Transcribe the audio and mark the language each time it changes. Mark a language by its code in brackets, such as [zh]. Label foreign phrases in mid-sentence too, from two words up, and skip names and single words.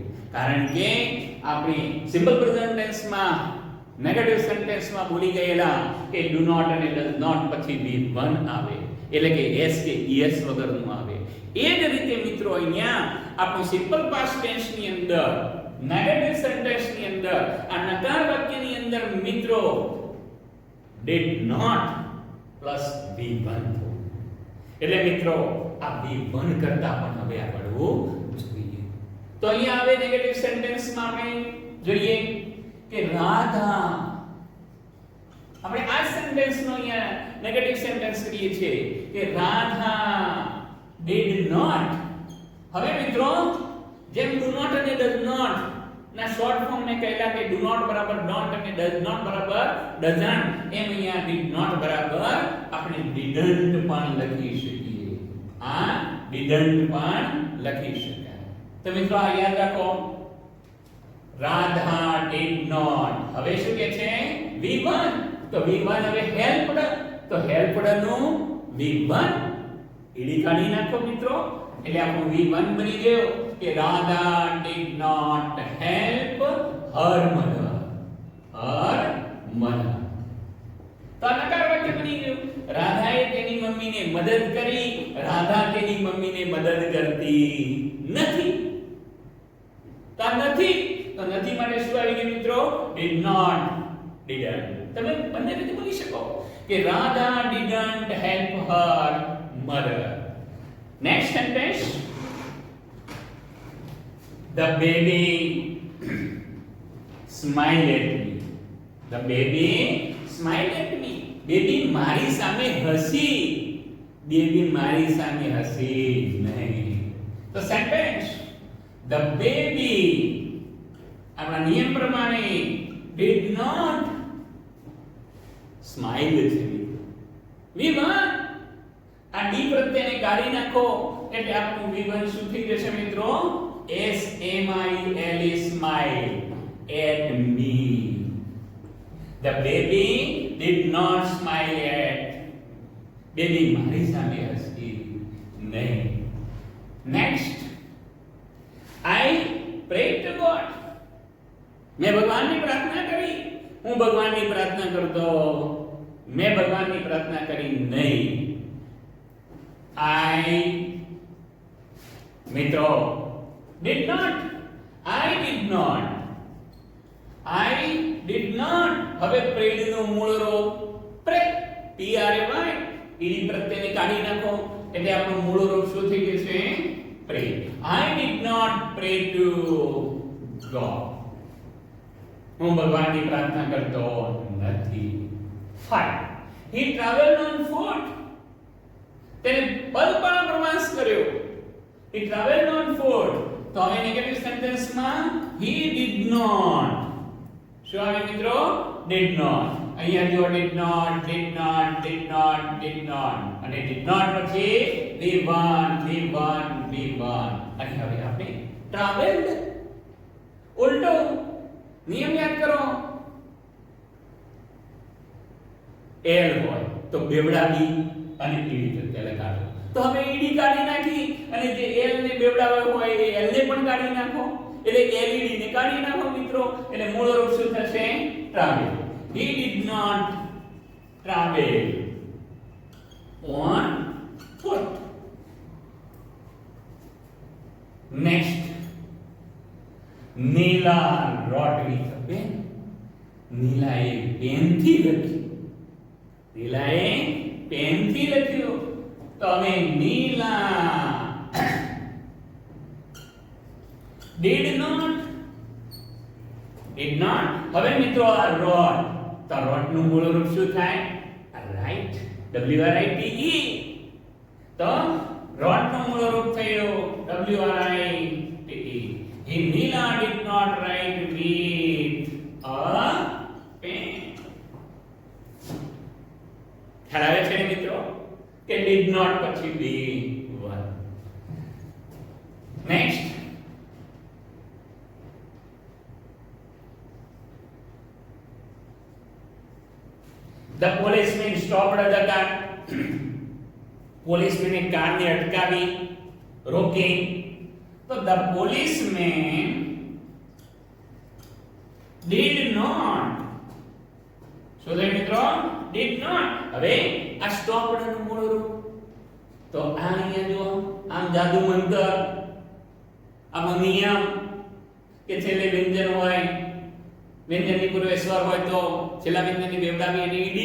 [gu] કારણ કે આપણે [en] simple present [gu] ટેન્સમાં નેગેટિવ સેન્ટેન્સમાં ભૂલી ગયેલા કે [en] do not [gu] અને [en] does not [gu] પછી v1 આવે એટલે કે s કે es વગરનું આવે. એ જ રીતે મિત્રો અહીંયા આપણું [en] simple past tense [gu] ની અંદર [en] negative sentence [gu] ની અંદર આ નકાર વાક્યની અંદર મિત્રો [en] did not plus v1 [gu] એટલે મિત્રો આ v1 કરતા પણ હવે આવડવું જોઈએ. તો અહીંયા આવે નેગેટિવ સેન્ટેન્સમાં આપણે જોઈએ કે રાધા. આપણે આ સેન્ટેન્સનો અહીંયા નેગેટિવ સેન્ટેન્સ કરીએ છીએ કે રાધા [en] did not. [gu] હવે મિત્રો જેમ [en] do not [gu] અને [en] does not [gu] ના [en] short form [gu] ને કહેલા કે [en] do not [gu] બરાબર don't અને [en] does not [gu] બરાબર doesn't, એમ અહીંયા [en] did not [gu] બરાબર આપણે didn't પણ લખી શકીએ. આ didn't પણ લખી શકાય. તો મિત્રો આ યાદ રાખો, રાધા [en] did not. [gu] હવે શું કે છે v1. તો v1 હવે helped. તો helped નું v1 ઈડી કાઢી નાખો મિત્રો એટલે આપણું v1 બની ગયો કે રાધા [en] did not help her mother. [gu] તો નકાર વાક્ય બની ગયું. રાધાએ તેની મમ્મીને મદદ કરી, રાધા તેની મમ્મીને મદદ કરતી નથી. તો નથી માટે શું આવી ગયું મિત્રો? [en] did not, didn't. [gu] તમે બંને રીતે બોલી શકો કે રાધા [en] didn't help her mother. Next sentence, the baby smiled at me. The baby smiled at me. [gu] Baby મારી સામે હસી. Baby મારી સામે હસી નહીં. [en] તો sentence, the baby [gu] આપણા નિયમ પ્રમાણે [en] did not smile છે. [gu] v1 આ ડી પ્રત્યયને કાઢી નાખો એટલે આપણું v1 શું થઈ જશે મિત્રો? [en] s m i l e smile at me. The baby did not smile at. [gu] બેબી મારી સામે હસતી નહીં. [en] Next, I pray to God. [gu] મેં ભગવાનની પ્રાર્થના કરી. હું ભગવાનની પ્રાર્થના કરતો. મેં ભગવાનની પ્રાર્થના કરી નહીં. આઈ, મિત્રો, [en] did not. I did not. I did not. [gu] હવે પ્રેડ નું મૂળ રૂપ પ્રે, P R A Y, ઈડી પ્રત્યેને કાઢી નાખો એટલે આપણું મૂળ રૂપ શું થઈ જશે? પ્રે. [en] I did not pray to God. [gu] હું ભગવાનની પ્રાર્થના કરતો નથી. [en] Fine. He traveled on foot. [gu] તેને પગપાળા પ્રવાસ કર્યો. [en] He traveled on foot. [gu] તો હવે નેગેટિવ સેન્ટેન્સમાં [en] he did not. [gu] શું આવે મિત્રો? [en] Did not. [gu] અહીંયા જો [en] did not, did not, did not, did not. [gu] અને [en] did not [gu] પછી V1, V1, V1. અને હવે આપણે traveled ઉલટો નિયમ યાદ કરો. એલ હોય તો બેવડાવી અને ઈડી પ્રત્યે લગાડો. તો હવે ઈડી કાઢી નાખી અને જે એલ ને બેવડાવ્યો હોય એ એલ ને પણ કાઢી નાખો. એટલે એલઈડી ને કાઢી નાખો મિત્રો. એટલે મૂળ રૂપ શું થશે? ટ્રાવેલ. [en] He did not travel on foot. Next, નીલા wrote with a pen. [gu] નીલાએ પેનથી લખ્યું. નીલાએ પેનથી લખ્યું. તો હવે નીલા [en] did not. [gu] હવે મિત્રો આ wrote, તો wrote નું મૂળ રૂપ શું થાય? [en] write, W R I T E. [gu] તો wrote નું મૂળ રૂપ થયું W R I T E. [en] He Neela did not write with a pen. [gu] ખ્યાલ આવે છે મિત્રો કે [en] did not [gu] પછી B1. [en] Next, the policeman stopped the car. [gu] policeman ને કાર ને અટકાવી, રોકી. [en] तो the policeman did not. [gu] શું થાય મિત્રો? [en] did not. [gu] હવે આ stopped નું મૂળ રૂપ તો આ અહીંયા જો આમ જાદુ મંતર, આમાં નિયમ કે છેલ્લે વ્યંજન હોય, વ્યંજનની પૂર્વે સ્વર હોય તો છેલ્લા વ્યંજનની બેવડાવી અને ઈડી.